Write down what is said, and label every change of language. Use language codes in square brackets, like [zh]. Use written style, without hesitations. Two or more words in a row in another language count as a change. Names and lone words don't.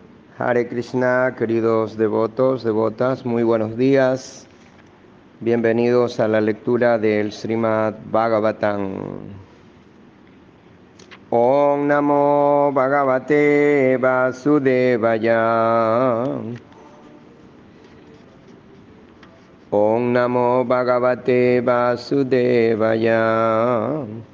[sa] हरे कृष्ण, [es] queridos devotos, devotas, muy buenos días. Bienvenidos a la lectura del Srimad Bhagavatam. [sa] ॐ नमो भगवते वासुदेवाय. ॐ नमो भगवते वासुदेवाय.